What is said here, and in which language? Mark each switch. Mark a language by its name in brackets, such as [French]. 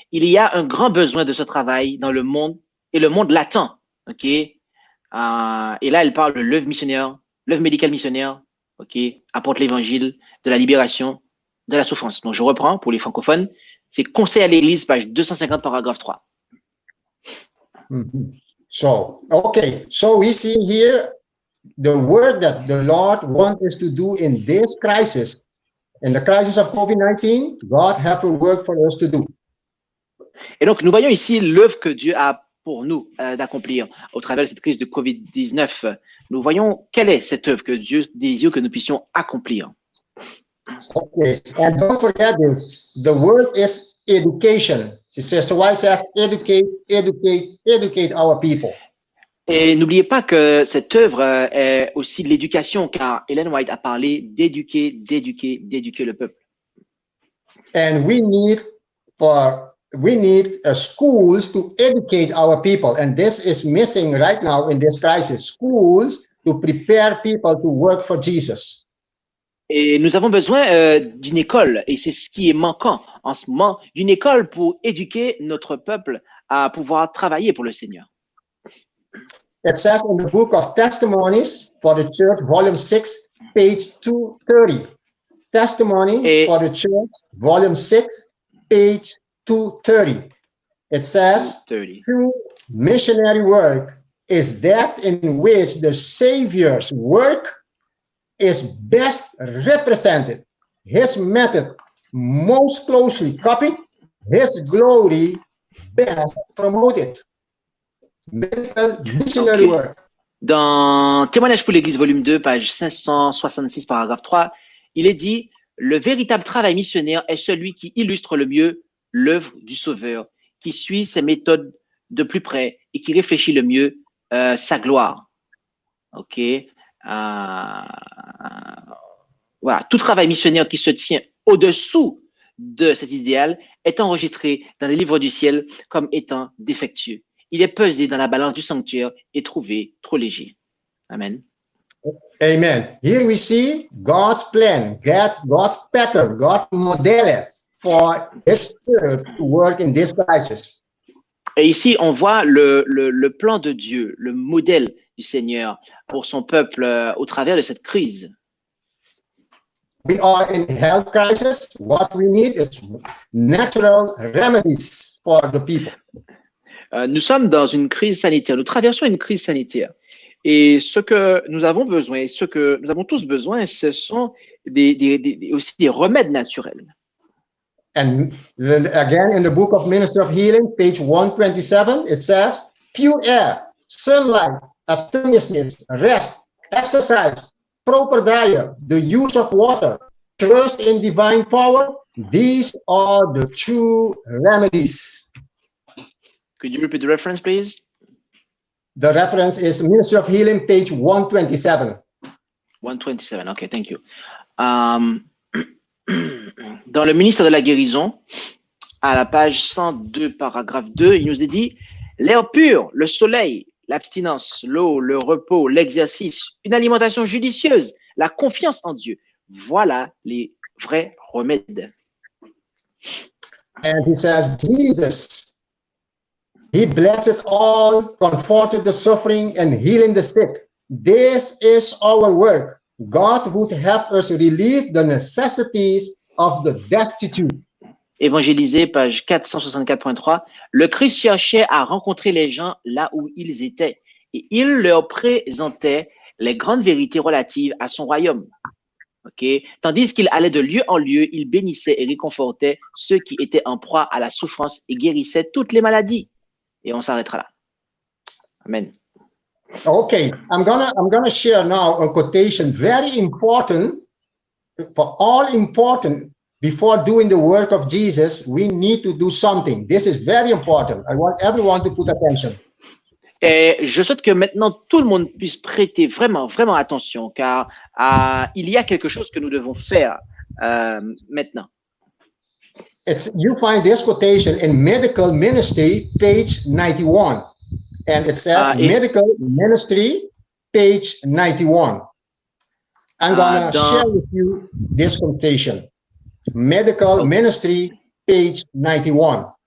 [French] Il y a un grand besoin de ce travail dans le monde et le monde l'attend. Okay? Et là, elle parle de l'œuvre missionnaire, l'œuvre médicale missionnaire, apporte l'évangile de la libération, de la souffrance. Donc, je reprends pour les francophones. C'est Conseil à l'Église, page 250, paragraphe 3. [English] So we see here the work that the Lord wants us to do in this crisis. In the crisis of COVID-19, God has a work for us to do. [French] Et donc, nous voyons ici l'œuvre que Dieu a pour nous d'accomplir au travers de cette crise de COVID-19. Nous voyons quelle est cette œuvre que Dieu désire que nous puissions accomplir. [English] Okay, and don't forget this. The word is education. It says, so why it says educate our people. [French] Et n'oubliez pas que cette œuvre est aussi de l'éducation, car Ellen White a parlé d'éduquer le peuple. [English] And we need schools to educate our people, and this is missing right now in this crisis. Schools to prepare people to work for Jesus. [French] Et nous avons besoin d'une école, et c'est ce qui est manquant en ce moment, d'une école pour éduquer notre peuple à pouvoir travailler pour le Seigneur. [English] It says in the book of Testimonies for the Church, volume 6, page 230. Testimony for the Church, volume 6, page 230. It says, true missionary work is that in which the Savior's work is best represented, his method most closely copied, his glory best promoted. Missionary work. [French] Dans Témoignage pour l'Église, volume 2, page 566, paragraphe 3, il est dit « Le véritable travail missionnaire est celui qui illustre le mieux l'œuvre du Sauveur, qui suit ses méthodes de plus près et qui réfléchit le mieux sa gloire. » Ok. Voilà, tout travail missionnaire qui se tient au-dessous de cet idéal est enregistré dans les livres du ciel comme étant défectueux. Il est pesé dans la balance du sanctuaire et trouvé trop léger. Amen. Amen. [English] Here we see God's plan, God's pattern, God's model for His church to work in this crisis. [French] Et ici, on voit le plan de Dieu, le modèle du Seigneur pour son peuple au travers de cette crise. [English] We are in health crisis. What we need is natural remedies for the people. [French] Nous sommes dans une crise sanitaire. Nous traversons une crise sanitaire. Et ce que nous avons besoin, ce que nous avons tous besoin, ce sont aussi des remèdes naturels. [English] And again, in the book of Ministry of Healing, page 127, it says, pure air, sunlight, abstemiousness, rest, exercise, proper diet, the use of water, trust in divine power, these are the true remedies. Could you repeat the reference, please? The reference is Ministry of Healing, page 127. 127, okay, thank you. [French] Dans le ministère de la guérison, à la page 102, paragraphe 2, il nous est dit « L'air pur, le soleil, l'abstinence, l'eau, le repos, l'exercice, une alimentation judicieuse, la confiance en Dieu. Voilà les vrais remèdes. » [English] And he says, Jesus, he blessed all, comforted the suffering, and healing the sick. This is our work. God would have us relieve the necessities of the destitute. [French] Évangélisé, page 464.3, le Christ cherchait à rencontrer les gens là où ils étaient et il leur présentait les grandes vérités relatives à son royaume. Okay? Tandis qu'il allait de lieu en lieu, il bénissait et réconfortait ceux qui étaient en proie à la souffrance et guérissait toutes les maladies. Et on s'arrêtera là. Amen. [English] Okay, I'm gonna share now a quotation very important for all important. Before doing the work of Jesus, we need to do something. This is very important. I want everyone to put attention. [French] Et je souhaite que maintenant tout le monde puisse prêter vraiment, vraiment attention, car il y a quelque chose que nous devons faire maintenant. [English] You find this quotation in Medical Ministry, page 91. And it says Medical Ministry, page 91. I'm going to share with you this quotation. Medical Ministry, page 91.